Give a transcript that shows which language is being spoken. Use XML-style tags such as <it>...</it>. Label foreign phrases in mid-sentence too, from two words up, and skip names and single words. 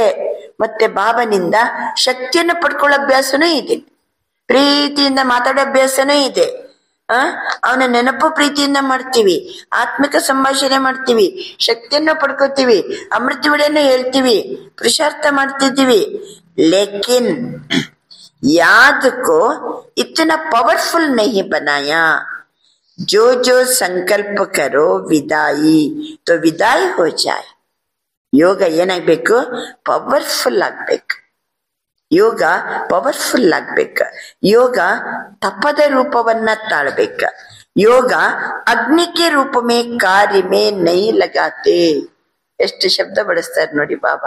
<kn>ಮತ್ತೆ ಬಾಬನಿಂದ ಶಕ್ತಿಯನ್ನು ಪಡ್ಕೊಳ್ಳೋ ಅಭ್ಯಾಸನೂ ಇದೆ, ಪ್ರೀತಿಯಿಂದ ಮಾತಾಡೋ ಅಭ್ಯಾಸನೂ ಇದೆ. ಅವನ ನೆನಪು ಪ್ರೀತಿಯಿಂದ ಮಾಡ್ತೀವಿ, ಆತ್ಮಿಕ ಸಂಭಾಷಣೆ ಮಾಡ್ತೀವಿ, ಶಕ್ತಿಯನ್ನು ಪಡ್ಕೋತೀವಿ, ಅಮೃತ ವೇಳೆಯನ್ನು ಹೇಳ್ತೀವಿ, ಪುರುಷಾರ್ಥ ಮಾಡ್ತಿದ್ದೀವಿ.</kn> <hi>ಲೇಕಿನ್ याद को इतना पावरफुल नहीं बनाया. जो जो संकल्प करो विदाई तो विदाई हो जाए.</hi> <kn>ಯೋಗ ಏನಾಗ್ಬೇಕು? ಪವರ್ಫುಲ್ ಆಗ್ಬೇಕು. ಯೋಗ ಪವರ್ಫುಲ್ ಆಗ್ಬೇಕ. ಯೋಗ ತಪದ ರೂಪವನ್ನ ತಾಳ್ಬೇಕ.</kn> <hi>योग अग्नि के रूप में कार्य में नहीं लगाते.</hi> <kn>ಎಷ್ಟು ಶಬ್ದ ಬಳಸ್ತಾರೆ ನೋಡಿ ಬಾಬಾ.</kn>